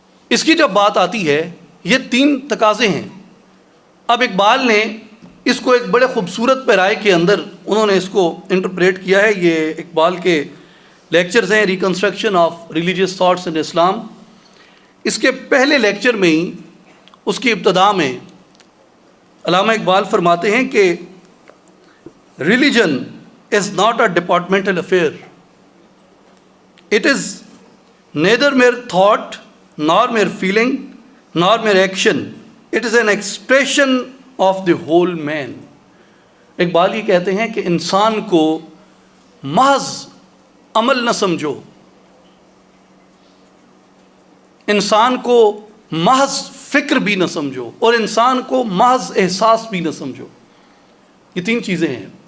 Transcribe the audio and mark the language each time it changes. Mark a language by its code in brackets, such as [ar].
[ur] اس کی جب بات آتی ہے، یہ 3 تقاضے ہیں۔ اب اقبال نے اس کو ایک بڑے خوبصورت پیرائے کے اندر انہوں نے اس کو انٹرپریٹ کیا ہے۔ یہ اقبال کے لیکچرز ہیں، reconstruction of religious thoughts in اسلام۔ اس کے پہلے لیکچر میں ہی اس کی ابتدا میں علامہ اقبال فرماتے ہیں کہ [en] Religion is not a departmental affair, it is neither mere thought nor mere feeling, nor mere action. It is an expression of the whole man. [ur] Iqbal یہ کہتے ہیں کہ انسان کو محض عمل نہ سمجھو، انسان کو محض فکر بھی نہ سمجھو، اور انسان کو محض احساس بھی نہ سمجھو. یہ تین چیزیں ہیں.